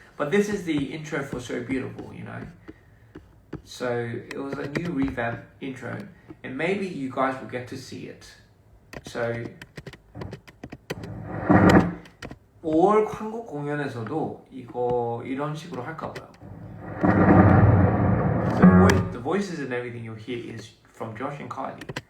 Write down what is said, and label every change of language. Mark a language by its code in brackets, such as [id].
[en] But this is the intro for So Beautiful, So it was a new revamp intro, and maybe you guys will get to see it. So [ko] 올 한국 공연에서도 이런 식으로 할까 봐요. [en] The voices and everything you'll hear is from Josh and Kylie.